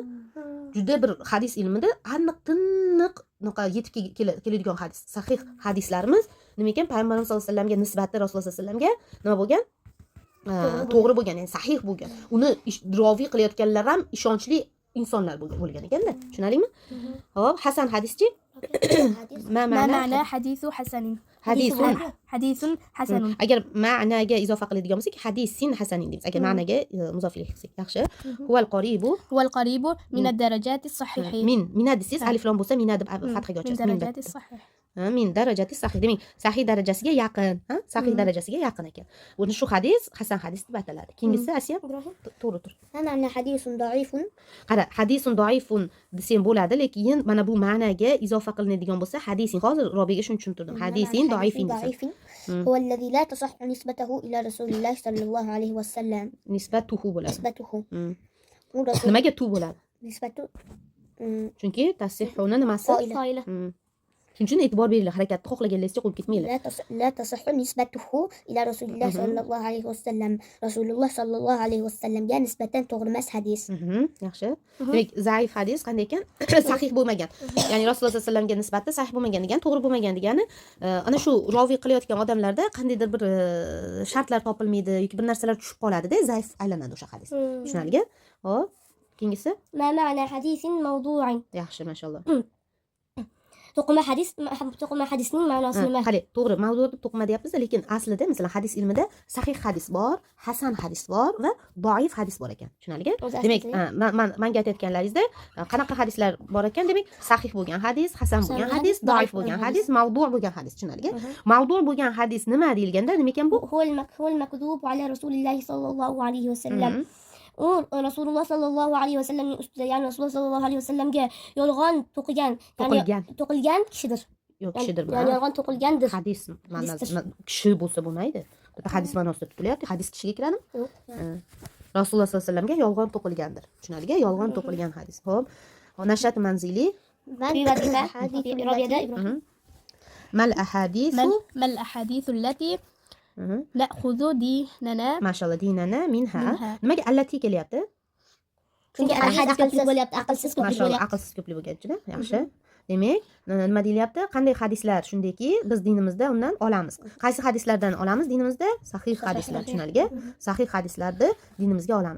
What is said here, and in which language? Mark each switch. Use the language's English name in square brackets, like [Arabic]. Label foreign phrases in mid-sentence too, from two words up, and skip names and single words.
[Uzbek] Juda bir hadis ilmida aniq-tiniq yetib keladigan hadis, sahih hadislarimiz nima ekan? Payg'ambarimiz [Arabic] صلى الله عليه وسلم [Uzbek] nisbati Rasululloh [Arabic] صلى الله عليه وسلم [Uzbek] nima bo'lgan? To'g'ri bo'lgan, ya'ni sahih bo'lgan. Uni roviy qilayotganlar ham ishonchli insonlar bo'lgan ekanda. Tushunarlimi? Xo'p, hasan hadischi? [Arabic] ما معنى حديث حسن حديث حسن [Uzbek] agar ma'naga izofa qiladigan bo'lsak, [Arabic] حديثٍ حسنٍ [Uzbek] deymiz. Agar ma'naga muzofiylik qilsak, yaxshi. [Arabic] هو القريب هو القريب من الدرجات الصحيح [Uzbek] min hadisiz alif lam bo'lsa, min deb fathaga ochasiz. [Arabic] من درجات الصحيح من درجات صحيح. [Uzbek] Demak, sahih darajasiga yaqin, sahih darajasiga yaqin ekan. Buni shu hadis hasan hadis deb ataladi. Keyingisi Asiya, to'g'ri tur. [Arabic] ما معنى حديث ضعيف؟ [Uzbek] Qara, [Arabic] حديثٌ ضعيفٌ [Uzbek] desam bo'ladi, lekin mana bu ma'naga izofa qilinadigan bo'lsa, hadisin, hozir Robiyaga shuni tushuntirdim. [Arabic] حديثٍ ضعيفٍ desam. ضعيف هو الذي لا تصح نسبته إلى رسول الله صلى الله عليه وسلم. [Uzbek] Nisbatuhu bo'ladi. [Arabic] نسبته [Uzbek] Nimaga tu bo'ladi? [Arabic] نسبته [Uzbek] Chunki tasihhuni nimasi? [Arabic] قائلة. [Uzbek] Shuning uchun e'tibor beringlar, harakatni xohlaganlaringizcha qo'yib ketmanglar. [Arabic] لا تصح نسبته إلى رسول الله صلى الله عليه وسلم. رسول الله صلى الله عليه وسلم [Uzbek] ga nisbatan to'g'ri emas hadis. Yaxshi. Demak, zaif hadis qanday ekan? Sahih bo'lmagan. Ya'ni Rasululloh [Arabic] صلى الله عليه وسلم [Uzbek] nisbatan sahih bo'lmagan degani, to'g'ri bo'lmagan degani, ana shu roviy qilayotgan odamlarda qandaydir bir shartlar topilmaydi yoki bir narsalar tushib qoladi-da, zaif aylanadi o'sha hadis. Tushunarli? Xo'p, keyingisi? [Arabic] ما معنى حديث موضوع؟ [Uzbek] Yaxshi, mashallah. to'qima hadisning ma'nosi nima? Qani, to'g'ri, mavzuda to'qima deyapmiz, lekin aslida masalan hadis ilmida sahih hadis bor, hasan hadis bor va doif hadis bor ekan. Tushunarli? Demak, menga aytayotganlaringizda qanaqa hadislar bor ekan? Demak, sahih bo'lgan hadis, hasan bo'lgan hadis, doif bo'lgan hadis, mavdu' bo'lgan hadis. Tushunarli? Mavdu' bo'lgan hadis nima deyilganda, nima ekan bu? [Arabic] هو المكذوب على رسول الله صلى الله عليه وسلم. [Uzbek] u Rasululloh [Arabic] صلى الله عليه وسلم [Uzbek] ustida, ya'ni Rasululloh [Arabic] صلى الله عليه وسلم [Uzbek] yolg'on to'qilgan kishidir. Yo'q, kishidir. Ya'ni yolg'on to'qilgandir. Hadis ma'nosida kishi bo'lsa bo'lmaydi. Hadis ma'nosida tutilyapti. Hadis kishiga kiradimi? Yo'q. Rasululloh [Arabic] صلى الله عليه وسلم [Uzbek] yolg'on to'qilgandir. Tushunarli? Yolg'on to'qilgan hadis. Xo'p. Nashat manzili mal [Arabic] الأحاديث التي نأخذ ديننا ما شاء الله، ديننا منها. [Uzbek] Nimaga allati kelyapti? Chunki hadis ko'plik bo'lyapti, aqlsiz ko'plik Mashallah, bo'lyapti. aqlsiz ko'plik bo'lgan-da. Yaxshi. Demak, nima deyilyapti? Qanday hadislar shundayki, biz dinimizda undan olamiz. Qaysi hadislardan olamiz dinimizda? Sahih hadislar, tushunarli? Sahih hadislarni dinimizga olamiz.